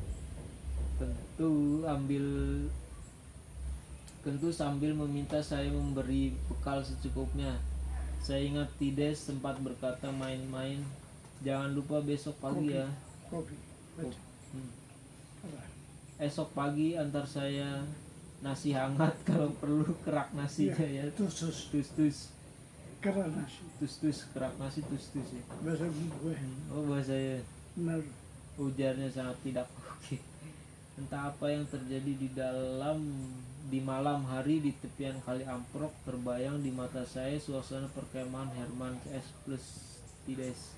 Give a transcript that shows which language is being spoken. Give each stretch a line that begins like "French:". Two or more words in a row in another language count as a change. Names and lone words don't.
Indonesian: Tentu sambil meminta saya memberi bekal secukupnya. Saya ingat Tides sempat berkata main-main, jangan lupa besok pagi ya. Kopi. Betul. Esok pagi antar saya nasi hangat, kalau perlu kerak nasinya ya. Tus Tus-tus. kerana nasi. Tus-tus, kerak nasi tus-tus ya. Bahasa gue. Oh bahasanya. Benar. Ujarnya sangat tidak oke. Entah apa yang terjadi di malam hari di tepian kali Amprok, terbayang di mata saya suasana perkemahan Herman S plus Tides.